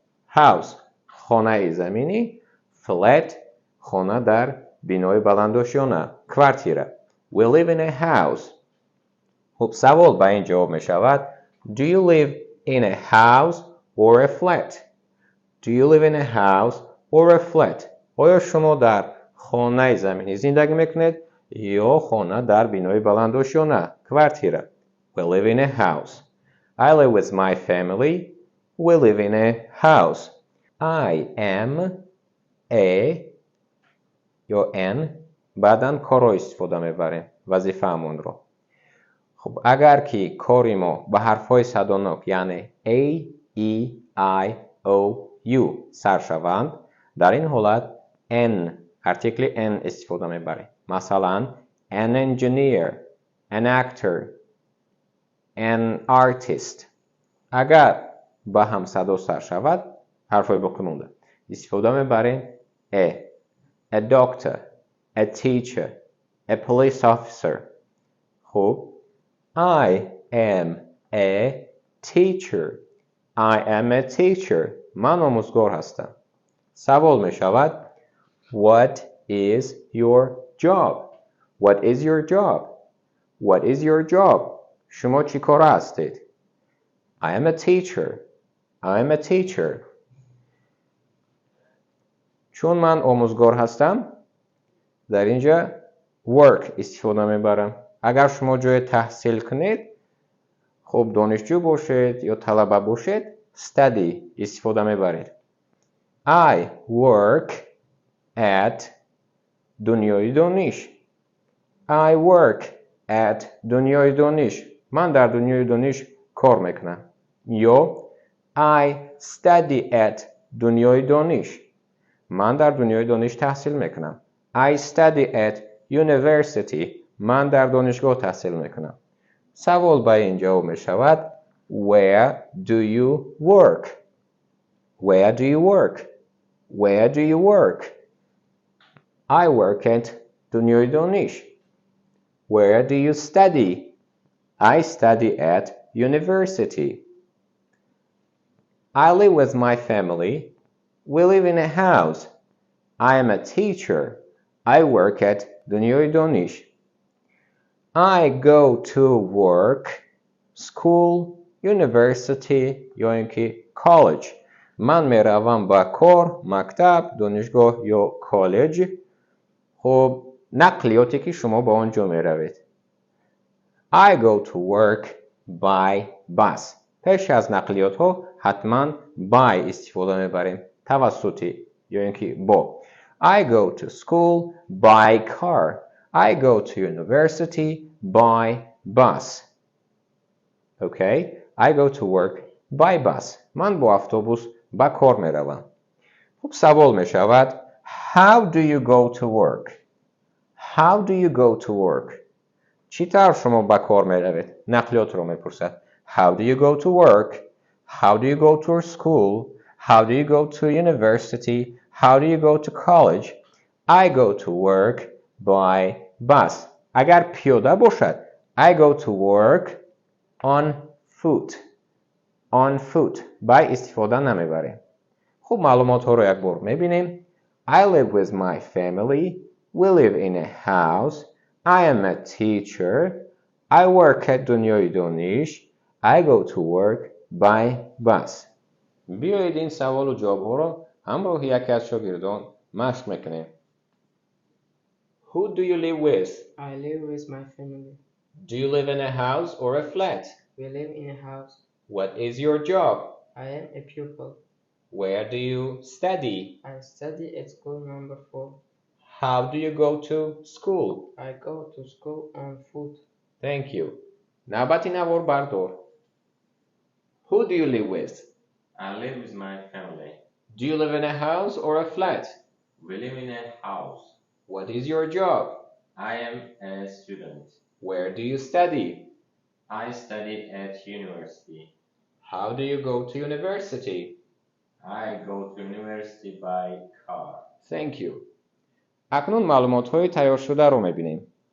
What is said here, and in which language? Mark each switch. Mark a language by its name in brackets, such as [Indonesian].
[Persian] House خانه زمینی. Flat خانه در بینای بلندآشیانه. [English] کوارتیره. We live in a house. [Persian] خب سوال به این جواب می شود. [English] Do you live in a house or a flat? Do you live in a house or a flat? [Persian] آیا شما در خانه زمینی زندگی میکنید یا خانه در بینای بلندآشیانه کوارتیره؟ [English] We live in a house. I live with my family. We live in a house. I am a [Persian] یا an بعداً کارا استفاده میبریم وظیفه همون رو. خب اگر که کاری ما به حرفهای صدانک یعنی A, E, I, O, U سر شوند در این حالت N ارتیکل N استفاده میبریم. [English] مثلا an engineer, an actor, an artist. [Persian] اگر با هم صدا سر شود حرفای باقی مونده استفاده میبریم [English] a doctor, a teacher, a police officer. خب I am a teacher. I am a teacher. [Persian] من آموزگار هستم. سوال می شود [English] What is your job? What is your job? What is your job? [Persian] شما چی کاره هستید؟ [English] I am a teacher. I am a teacher. [Persian] چون من آموزگار هستم در اینجا work استفاده میبرم. اگر شما جای تحصیل کنید خب دانشجو باشید یا طلبه باشید study استفاده میبرید. [English] I work at دنیای دانش. I work at دنیای دانش. [Persian] من در دنیای دانش کار میکنم. یا [English] I study at دنیای دانش. [Persian] من در دنیای دانش تحصیل میکنم. [English] I study at university. [Persian] من در دانشگاه تحصیل میکنم. سوال با این جواب می شود [English] Where do you work? Where do you work? Where do you work? I work at دنیای دانش. Where do you study? I study at university. I live with my family. We live in a house. I am a teacher. I work at دنیای دانش. I go to work, school, university [Persian] یا اینکه [English] college. [Persian] من میروم با کار، مکتب، دانشگاه یا کالج. خب نقلیاتی که شما با آنجا میروید. [English] I go to work by bus. [Persian] پیش از نقلیات ها حتما by استفاده میبریم. توسطی یا اینکه با. [English] I go to school by car. I go to university by bus. Okay? I go to work by bus. [Persian] من با اتوبوس با کار میروم. خب سوال می شود [English] How do you go to work? How do you go to work? [Persian] چی طور شما با کار میروید؟ نقلیات رو میپرسد. [English] How do you go to work? How do you go to school? How do you go to university? How do you go to college? I go to work by bus. [Persian] اگر پیاده باشد [English] I go to work on foot. On foot. [Persian] by استفاده نمیبریم. خب معلومات ها رو یک بار میبینیم. [English] I live with my family. We live in a house. I am a teacher. I work at دنیای دانش. I go to work by bus. [Persian] بیایید این سوال و جواب ها رو همراه یکی از شاگردان مشق میکنیم. [English] Who do you live with? I live with my family. Do you live in a house or a flat? We live in a house. What is your job? I am a pupil. Where do you study? I study at school number 4. How do you go to school? I go to school on foot. Thank you. [Persian] نوبتی نوار بردار. [English] Who do you live with? I live with my family. Do you live in a house or a flat? We live in a house. What is your job? I am a student. Where do you study? I study at university. How do you go to university? I go to university by car. Thank you. [Persian] اکنون معلومات‌های تیار شده رو می‌بینیم.